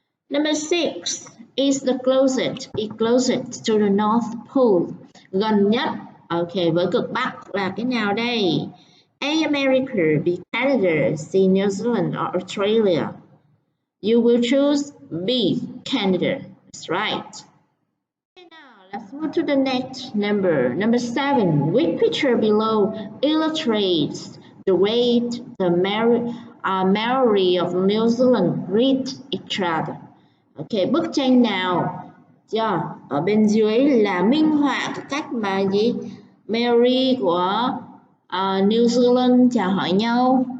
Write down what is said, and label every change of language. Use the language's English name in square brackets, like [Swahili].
[English] Number 6 is the closest to the North Pole. [Vietnamese] Gần nhất, với cực Bắc là cái nào đây? [English] A, America, B, Canada, C, New Zealand or Australia. You will choose B, Canada. That's right. Okay, now let's move to the next number. Number 7. Which picture below illustrates the way Maori of New Zealand greet each other. [Vietnamese] Ok, bức tranh nào chưa? Ở bên dưới là minh họa cái cách mà gì Maori của New Zealand chào hỏi nhau.